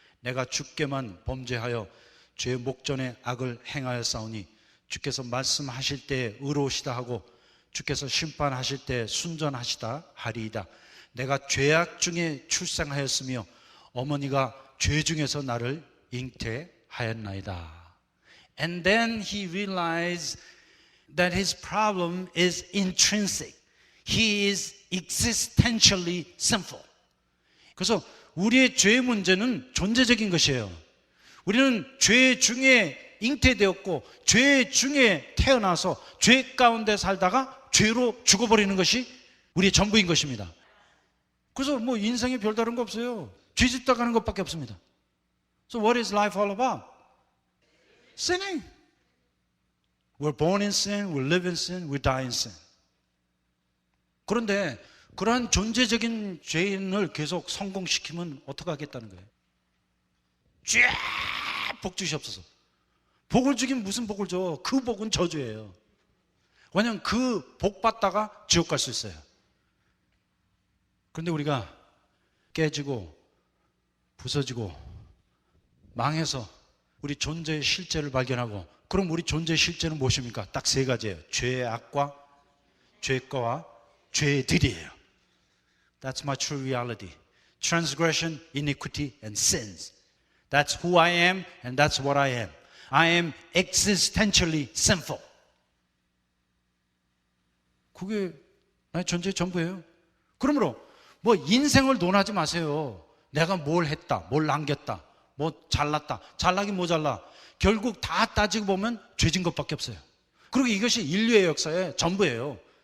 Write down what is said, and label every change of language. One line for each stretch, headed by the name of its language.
Korean: 내가 주께만 범죄하여 죄 목전에 악을 행하였사오니 주께서 말씀하실 때 의로우시다 하고 주께서 심판하실 때 순전하시다 하리이다. 내가 죄악 중에 출생하였으며 어머니가 죄 중에서 나를 잉태하였나이다.
English: And then he realized that his problem is intrinsic. He is existentially sinful.
Korean: 그래서 우리의 죄의 문제는 존재적인 것이에요. 우리는 죄 중에 잉태되었고 죄 중에 태어나서 죄 가운데 살다가 죄로 죽어버리는 것이 우리의 전부인 것입니다. 그래서 뭐 인생에 별다른 거 없어요. 죄 짓다 가는 것밖에 없습니다.
English: So what is life all about? Sinning. We're born in sin, we live in sin, we die in sin.
Korean: 그런데 그러한 존재적인 죄인을 계속 성공시키면 어떡하겠다는 거예요? 쫙 복 주시옵소서. 복을 주긴 무슨 복을 줘? 그 복은 저주예요. 왜냐하면 그 복 받다가 지옥 갈 수 있어요. 그런데 우리가 깨지고 부서지고 망해서 우리 존재의 실제를 발견하고, 그럼 우리 존재의 실제는 무엇입니까? 딱 세 가지예요. 죄의 악과 죄과와 죄들이에요.
English: That's my true reality. Transgression, iniquity, and sins. That's who I am and that's what I am. I am existentially sinful.
Korean: 그게 나의 존재의 전부예요. 그러므로 뭐 인생을 논하지 마세요. 내가 뭘 했다, 뭘 남겼다, 뭐 잘났다, 잘나긴 뭐 잘나. 결국 다 따지고 보면 죄진 것밖에 없어요. 그리고 이것이 인류의 역사의 전부예요.